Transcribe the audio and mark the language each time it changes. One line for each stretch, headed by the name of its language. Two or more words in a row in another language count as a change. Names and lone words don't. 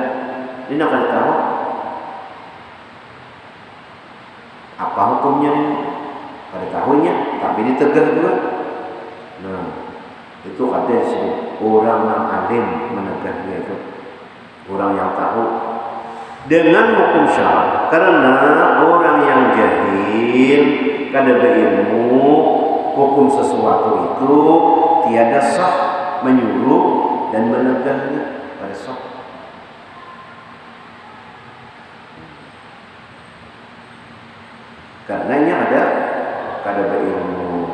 Indonesian: Ini akan tahu apa hukumnya ini. Pada tahunya, tapi ditegah juga. Nah, itu ada disebut orang yang alim menegahnya itu, orang yang tahu dengan hukum syarak. Karena orang yang jahil, kada berilmu hukum sesuatu itu tiada sah menyuruh dan menegahnya, pada sah. Karenanya ada kada berilmu.